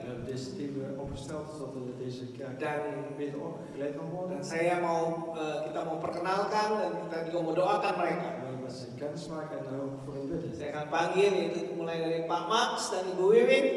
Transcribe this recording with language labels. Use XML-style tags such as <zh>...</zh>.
<nl>We hebben deze team opgesteld zodat we deze kerk</nl> <id>Dan</id> <nl>beter geleid kan worden.</nl> <id>saya kita mau perkenalkan dan kita juga mau doakan mereka.</id> <nl>We willen met ze kennis maken en ook voor hen bidden.</nl> <id>Saya akan panggil yaitu mulai dari Pak Max dan Ibu Wiwin.</id>